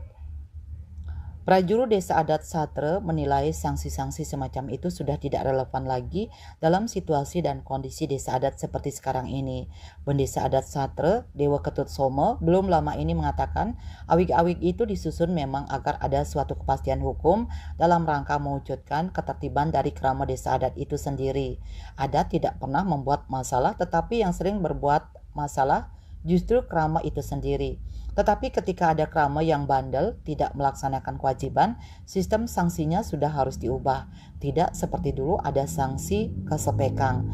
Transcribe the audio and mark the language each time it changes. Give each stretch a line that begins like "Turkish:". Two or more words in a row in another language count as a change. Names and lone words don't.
Indonesian: Prajuru Desa Adat Satre menilai sanksi-sanksi semacam itu sudah tidak relevan lagi dalam situasi dan kondisi desa adat seperti sekarang ini. Pendesa Adat Satre, Dewa Ketut Somo, belum lama ini mengatakan awik-awik itu disusun memang agar ada suatu kepastian hukum dalam rangka mewujudkan ketertiban dari kerama desa adat itu sendiri. Adat tidak pernah membuat masalah, tetapi yang sering berbuat masalah justru kerama itu sendiri. Tetapi ketika ada kerama yang bandel, tidak melaksanakan kewajiban, sistem sanksinya sudah harus diubah. Tidak seperti dulu ada sanksi kesepekang.